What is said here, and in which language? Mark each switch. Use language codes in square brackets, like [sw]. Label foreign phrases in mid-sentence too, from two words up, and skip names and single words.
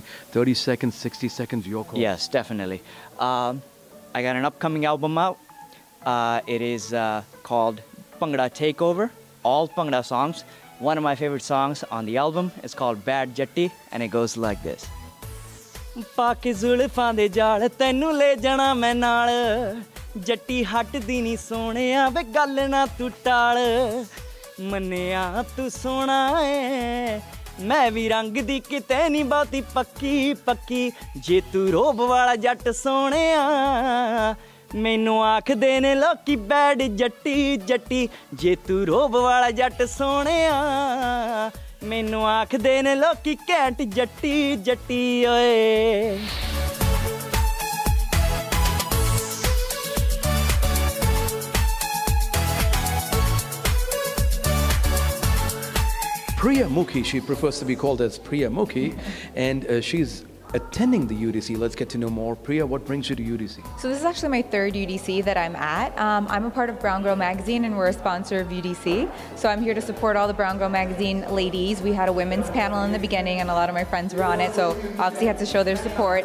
[en] 30 seconds, 60 seconds, your call. Yes, definitely. I got an upcoming album out. It is called Bhangra Takeover, all Bhangra songs. One of my favorite songs on the album is called Bad Jatti, and it goes like this. [pa] ਪਾ ਕੇ ਜ਼ੁਲਫ਼ਾਂ ਦੇ ਜਾਲ ਤੈਨੂੰ ਲੈ ਜਾਣਾ ਮੈਂ ਨਾਲ ਜੱਟੀ ਹਟਦੀ ਨੀ ਸੋਹਣਿਆ ਵੇ ਗੱਲ ਨਾ ਤੂੰ ਟਾਲ ਮੰਨਿਆ ਤੂੰ ਸੋਹਣਾ ਏ ਮੈਂ ਵੀ ਰੰਗ ਦੀ ਕਿਤੇ ਨਹੀਂ ਬਹੁਤੀ ਪੱਕੀ ਜੇ ਤੂੰ ਰੋਬ ਵਾਲਾ ਜੱਟ ਸੋਹਣਿਆ ਮੈਨੂੰ ਆਖਦੇ ਨੇ ਲੋਕੀ ਬੈਡ ਜੱਟੀ ਜੇ ਤੂੰ ਰੋਬ ਵਾਲਾ ਜੱਟ ਸੋਹਣਿਆ ਮੈਨੂੰ ਆਖਦੇ ਨੇ ਲੋਕੀ ਘੈਂਟ ਜੱਟੀ ਓਏ. [en] Priya Mukhi, she prefers to be called as Priya Mukhi, and she's attending the UDC. Let's get to know more. Priya, what brings you to UDC? So this is actually my third UDC that I'm at. I'm a part of Brown Girl Magazine, and we're a sponsor of UDC. So I'm here to support all the Brown Girl Magazine ladies. We had a women's panel in the beginning, and a lot of my friends were on it, so obviously had to show their support.